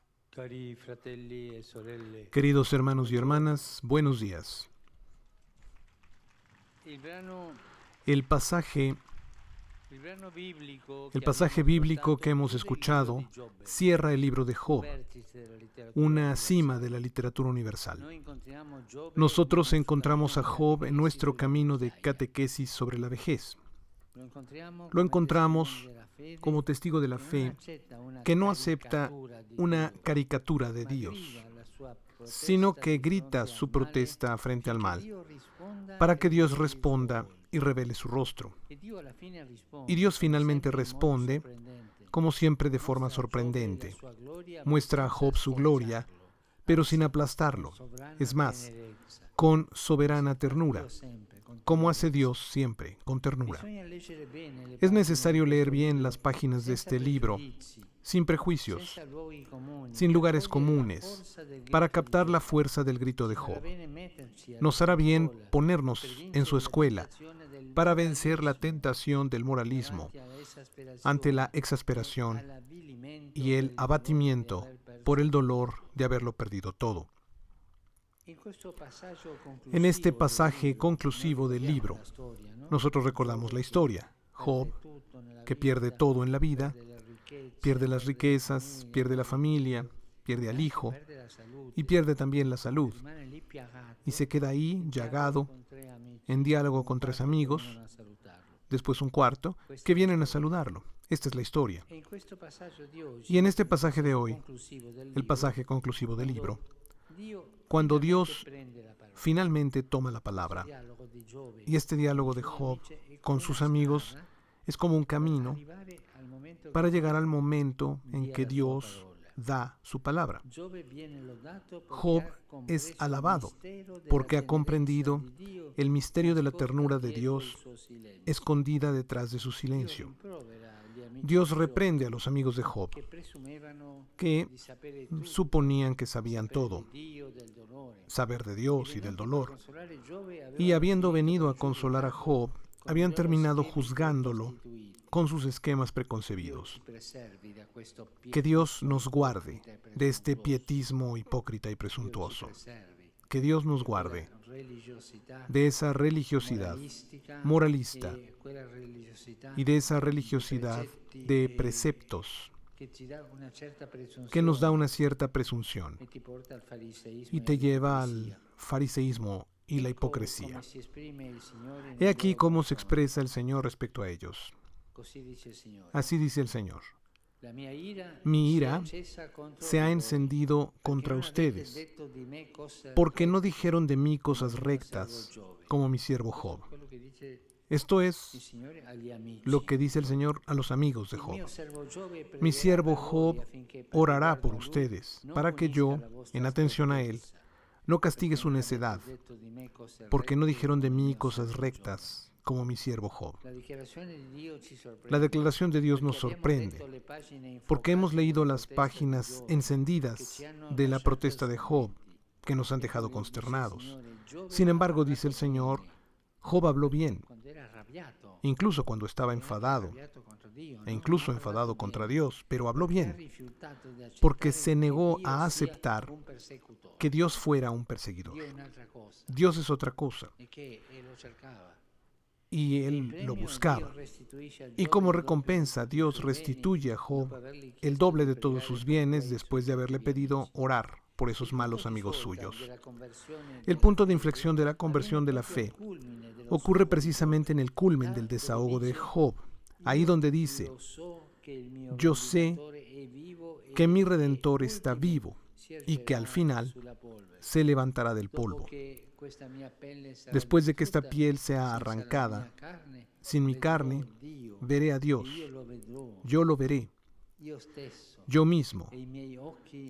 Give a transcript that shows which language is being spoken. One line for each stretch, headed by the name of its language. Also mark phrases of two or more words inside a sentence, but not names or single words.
Italian: Cari fratelli e sorelle,
Spanish: Queridos hermanos y hermanas, buenos días.
Italian: il brano,
Spanish: El pasaje,
Italian: il brano biblico
Spanish: el
Italian: che
Spanish: pasaje
Italian: abbiamo
Spanish: bíblico que
Italian: ascoltato
Spanish: hemos
Italian: chiude il libro
Spanish: escuchado
Italian: di Giobbe,
Spanish: cierra el libro de
Italian: un
Spanish: Job,
Italian: vertice della letteratura
Spanish: una cima de
Italian: universale.
Spanish: la literatura universal.
Italian: Noi incontriamo Giobbe
Spanish: Nosotros
Italian: nel nostro
Spanish: encontramos a
Italian: cammino di
Spanish: Job en
Italian: catechesi
Spanish: nuestro
Italian: sulla
Spanish: camino de
Italian: vecchiaia.
Spanish: catequesis sobre la vejez.
Italian: Lo incontriamo
Spanish: Lo
Italian: come testimone
Spanish: encontramos
Italian: della fede
Spanish: como testigo de la
Italian: che non
Spanish: fe
Italian: accetta una
Spanish: que no acepta
Italian: caricatura di
Spanish: una
Italian: Dio,
Spanish: caricatura de
Italian: ma
Spanish: Dios,
Italian: grida la sua
Spanish: sino
Italian: protesta
Spanish: que
Italian: di
Spanish: grita
Italian: fronte al
Spanish: su
Italian: male
Spanish: protesta frente al
Italian: affinché
Spanish: mal,
Italian: Dio risponda
Spanish: para
Italian: e
Spanish: que Dios
Italian: riveli il suo
Spanish: responda
Italian: volto.
Spanish: y revele su rostro.
Italian: E Dio alla fine
Spanish: Y
Italian: risponde,
Spanish: Dios
Italian: come
Spanish: finalmente
Italian: sempre in modo
Spanish: responde,
Italian: sorprendente.
Spanish: como siempre de forma
Italian: Mostra a Giobbe la
Spanish: sorprendente.
Italian: sua gloria, ma
Spanish: Muestra a
Italian: senza
Spanish: Job su gloria,
Italian: schiacciarlo,
Spanish: pero sin
Italian: anzi, con
Spanish: aplastarlo.
Italian: sovrana
Spanish: Es más,
Italian: tenerezza,
Spanish: con
Italian: come
Spanish: soberana
Italian: fa
Spanish: ternura,
Italian: Dio sempre,
Spanish: con como hace
Italian: tenerezza.
Spanish: Dios siempre, con ternura.
Italian: Bisogna leggere bene le
Spanish: Es
Italian: pagine
Spanish: necesario
Italian: di
Spanish: leer
Italian: questo
Spanish: bien
Italian: libro,
Spanish: las páginas de
Italian: senza
Spanish: este libro,
Italian: pregiudizi,
Spanish: sin prejuicios,
Italian: senza luoghi comuni,
Spanish: sin
Italian: per
Spanish: lugares
Italian: cogliere la
Spanish: comunes,
Italian: forza del
Spanish: para
Italian: grito di
Spanish: captar la
Italian: Giobbe.
Spanish: fuerza del grito de
Italian: Ci farà
Spanish: Job.
Italian: bene metterci alla
Spanish: Nos hará
Italian: sua
Spanish: bien
Italian: scuola per
Spanish: ponernos en su
Italian: vincere la
Spanish: escuela
Italian: tentazione del
Spanish: para vencer la
Italian: moralismo
Spanish: tentación del moralismo
Italian: davanti alla esasperazione
Spanish: ante la
Italian: e
Spanish: exasperación
Italian: all'avvilimento
Spanish: y
Italian: per
Spanish: el
Italian: il dolore di
Spanish: abatimiento
Italian: aver perso
Spanish: por el
Italian: tutto.
Spanish: dolor de haberlo perdido todo.
Italian: In questo passaggio
Spanish: En este
Italian: conclusivo del
Spanish: pasaje
Italian: libro,
Spanish: conclusivo
Italian: noi
Spanish: del
Italian: ricordiamo
Spanish: libro,
Italian: la storia, no?
Spanish: nosotros recordamos
Italian: Giobbe
Spanish: la
Italian: che
Spanish: historia. Job,
Italian: perde tutto nella
Spanish: que pierde
Italian: vita,
Spanish: todo en la vida,
Italian: perde le ricchezze,
Spanish: pierde las
Italian: perde la
Spanish: riquezas,
Italian: famiglia,
Spanish: pierde la
Italian: perde il
Spanish: familia,
Italian: figlio,
Spanish: pierde
Italian: e
Spanish: al
Italian: anche
Spanish: hijo
Italian: perde la
Spanish: y
Italian: salute.
Spanish: pierde también la salud.
Italian: Rimane lì
Spanish: Y
Italian: piagato,
Spanish: se queda ahí,
Italian: in dialogo
Spanish: llagado,
Italian: con tre amici,
Spanish: en diálogo
Italian: un
Spanish: con tres
Italian: quarto che
Spanish: amigos,
Italian: vengono a salutarlo.
Spanish: después un cuarto,
Italian: Questa
Spanish: que
Italian: è la
Spanish: vienen a
Italian: storia.
Spanish: saludarlo. Esta es la historia.
Italian: E in questo passaggio di oggi,
Spanish: Y en este
Italian: il
Spanish: pasaje de
Italian: passaggio
Spanish: hoy,
Italian: conclusivo del
Spanish: el
Italian: libro,
Spanish: pasaje conclusivo del libro,
Italian: Dio
Spanish: cuando
Italian: finalmente
Spanish: Dios
Italian: prende la parola.
Spanish: finalmente toma la
Italian: Questo
Spanish: palabra,
Italian: dialogo di Giobbe
Spanish: y este diálogo
Italian: con i
Spanish: de
Italian: suoi
Spanish: Job
Italian: amici è
Spanish: con
Italian: come
Spanish: sus
Italian: una
Spanish: amigos
Italian: strada
Spanish: es como un
Italian: per
Spanish: camino
Italian: arrivare al momento
Spanish: para
Italian: che
Spanish: llegar al
Italian: Dio
Spanish: momento en
Italian: dia
Spanish: que
Italian: la sua
Spanish: Dios
Italian: parola.
Spanish: da su palabra.
Italian: Giobbe viene lodato perché
Spanish: Job
Italian: ha
Spanish: es
Italian: compreso il
Spanish: alabado
Italian: mistero della
Spanish: porque ha
Italian: tenerezza
Spanish: comprendido
Italian: di Dio
Spanish: el misterio de la
Italian: nascosta
Spanish: ternura de
Italian: dietro il
Spanish: Dios
Italian: suo silenzio.
Spanish: escondida detrás de su
Italian: Dio
Spanish: silencio.
Italian: rimprovera gli amici
Spanish: Dios
Italian: di Giobbe
Spanish: reprende a los amigos de Job
Italian: che presumevano
Spanish: que
Italian: di sapere tutto,
Spanish: suponían que sabían
Italian: sapere
Spanish: todo,
Italian: di Dio, del dolore.
Spanish: saber de
Italian: E
Spanish: Dios y del
Italian: venuti per
Spanish: dolor.
Italian: consolare Giobbe
Spanish: Y
Italian: avevano
Spanish: habiendo
Italian: finito
Spanish: venido
Italian: con
Spanish: a
Italian: il suo
Spanish: consolar a
Italian: peccato,
Spanish: Job,
Italian: con i
Spanish: habían
Italian: loro
Spanish: terminado
Italian: schemi
Spanish: juzgándolo
Italian: precostituiti.
Spanish: con sus esquemas
Italian: Dio
Spanish: preconcebidos.
Italian: ci preservi da questo
Spanish: Que Dios
Italian: pietismo
Spanish: nos guarde
Italian: ipocrita e
Spanish: de este
Italian: presuntuoso.
Spanish: pietismo hipócrita y
Italian: Dio ci
Spanish: presuntuoso.
Italian: preservi
Spanish: Que Dios nos
Italian: di quella
Spanish: guarde
Italian: religiosità
Spanish: de esa religiosidad moralista
Italian: quella religiosità
Spanish: y de esa
Italian: di
Spanish: religiosidad
Italian: precetti
Spanish: de preceptos
Italian: che ti dà una certa
Spanish: que nos da
Italian: presunzione
Spanish: una cierta presunción
Italian: e ti porta al fariseismo
Spanish: y
Italian: e
Spanish: te lleva
Italian: all'ipocrisia.
Spanish: al fariseísmo y la
Italian: Ecco
Spanish: hipocresía.
Italian: come si esprime il Signore
Spanish: He
Italian: nei
Spanish: aquí
Italian: loro
Spanish: cómo se
Italian: confronti.
Spanish: expresa el Señor respecto a ellos.
Italian: Così dice il Signore.
Spanish: Así dice el Señor.
Italian: La mia ira
Spanish: Mi
Italian: si è
Spanish: ira
Italian: accesa contro
Spanish: se ha
Italian: di voi,
Spanish: encendido
Italian: perché
Spanish: contra
Italian: non avete
Spanish: ustedes,
Italian: detto di me cose
Spanish: porque no
Italian: rette,
Spanish: dijeron de mí
Italian: come
Spanish: cosas
Italian: il mio servo
Spanish: rectas,
Italian: Giobbe.
Spanish: como mi siervo
Italian: Questo
Spanish: Job.
Italian: è quello che dice
Spanish: Esto
Italian: il
Spanish: es
Italian: Signore agli amici.
Spanish: lo que dice el Señor a los amigos de
Italian: Il
Spanish: Job.
Italian: mio servo Giobbe
Spanish: Mi
Italian: pregherà
Spanish: siervo
Italian: per voi
Spanish: Job
Italian: affinché, per
Spanish: orará
Italian: riguardo
Spanish: por
Italian: a lui,
Spanish: ustedes,
Italian: non
Spanish: para que
Italian: punisca
Spanish: yo,
Italian: la vostra
Spanish: en atención a él,
Italian: scortezza,
Spanish: no castigue
Italian: perché
Spanish: su
Italian: non
Spanish: necedad,
Italian: avete detto di me cose
Spanish: porque no
Italian: rette
Spanish: dijeron de
Italian: come il
Spanish: mí
Italian: mio
Spanish: cosas
Italian: servo
Spanish: rectas, como mi siervo Job.
Italian: Giobbe. La dichiarazione di Dio ci sorprende.
Spanish: La declaración de Dios nos
Italian: Perché abbiamo letto
Spanish: sorprende,
Italian: le pagine
Spanish: porque hemos
Italian: infocate
Spanish: leído
Italian: di
Spanish: las
Italian: protesta di
Spanish: páginas
Italian: Giobbe, che
Spanish: encendidas
Italian: ci hanno
Spanish: de la
Italian: lasciato
Spanish: protesta de Job,
Italian: sgomenti.
Spanish: que nos han dejado
Italian: Eppure, dice il
Spanish: consternados.
Italian: Signore, Giobbe
Spanish: Sin
Italian: ha
Spanish: embargo, dice el
Italian: parlato
Spanish: Señor,
Italian: bene,
Spanish: Job habló bien,
Italian: quando era arrabbiato,
Spanish: incluso cuando estaba
Italian: e anche
Spanish: enfadado,
Italian: arrabbiato contro Dio, e no?
Spanish: incluso
Italian: Ha parlato
Spanish: enfadado contra
Italian: bene,
Spanish: Dios, pero habló
Italian: perché ha
Spanish: bien,
Italian: rifiutato di
Spanish: porque
Italian: accettare
Spanish: se
Italian: che
Spanish: negó
Italian: Dio
Spanish: a
Italian: sia
Spanish: aceptar
Italian: un persecutore.
Spanish: que Dios fuera un perseguidor.
Italian: Dio è un'altra cosa,
Spanish: Dios es otra cosa,
Italian: e che lo cercava.
Spanish: y
Italian: E in
Spanish: él lo
Italian: premio Dio
Spanish: buscaba.
Italian: restituisce a
Spanish: Y
Italian: Giobbe
Spanish: como
Italian: il doppio
Spanish: recompensa,
Italian: di
Spanish: Dios
Italian: suoi beni,
Spanish: restituye a Job
Italian: dopo avergli
Spanish: el
Italian: chiesto
Spanish: doble
Italian: di
Spanish: de todos
Italian: pregare
Spanish: sus
Italian: per
Spanish: bienes
Italian: quei
Spanish: después de
Italian: suoi
Spanish: haberle
Italian: cattivi
Spanish: pedido
Italian: amici.
Spanish: orar por
Italian: Il
Spanish: esos
Italian: punto
Spanish: malos
Italian: di
Spanish: amigos
Italian: svolta
Spanish: suyos.
Italian: della conversione
Spanish: El
Italian: della
Spanish: punto de
Italian: fede
Spanish: inflexión de la conversión
Italian: avviene
Spanish: de la
Italian: proprio al
Spanish: fe
Italian: culmine dello
Spanish: ocurre
Italian: sfogo di
Spanish: precisamente en
Italian: Giobbe,
Spanish: el culmen
Italian: là
Spanish: del
Italian: dove
Spanish: desahogo de
Italian: dice:
Spanish: Job, ahí donde dice,
Italian: Io so che il mio
Spanish: yo sé
Italian: vendicatore è vivo
Spanish: que
Italian: e
Spanish: mi
Italian: che
Spanish: Redentor está
Italian: ultimo
Spanish: vivo
Italian: si
Spanish: y que al
Italian: ergerà
Spanish: final
Italian: sulla polvere.
Spanish: se levantará del
Italian: Dopo
Spanish: polvo.
Italian: che questa mia pelle sarà
Spanish: Después de que esta
Italian: distrutta,
Spanish: piel sea
Italian: senza la
Spanish: arrancada,
Italian: mia carne,
Spanish: sin mi
Italian: vedrò
Spanish: carne,
Italian: Dio,
Spanish: veré a
Italian: e
Spanish: Dios,
Italian: io lo vedrò,
Spanish: yo lo veré,
Italian: io stesso,
Spanish: yo mismo,
Italian: e i miei occhi